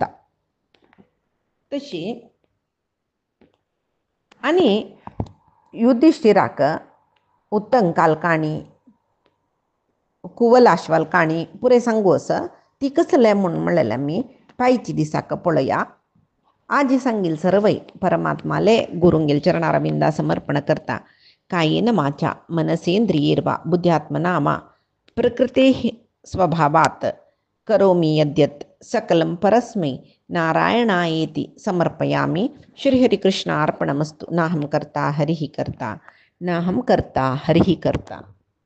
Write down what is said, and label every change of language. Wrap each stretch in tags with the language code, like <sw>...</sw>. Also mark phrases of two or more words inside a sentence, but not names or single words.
<kok>तशी आनी युधिष्ठिराक उत्तंकाल काणी कुवलाश्वाल काणी पुरे सांगू असं ती कसले म्हणून म्हणलेलें आमी पायची दिसाक पळया. आज सांगील सर्वय परमात्माले गुरुंगेल चरणारविंदा समर्पण करता.</kok> <sa>कायेन वाचा मनसेंद्रियैर्वा बुद्ध्यात्मना प्रकृते स्वभावात् करोमि यद्यत् सकलं परस्मै नारायणायेति समर्पयामि. श्रीहरिकृष्णार्पणमस्तु. नाहं कर्ता हरिः कर्ता नाहं कर्ता हरिः कर्ता.</sa>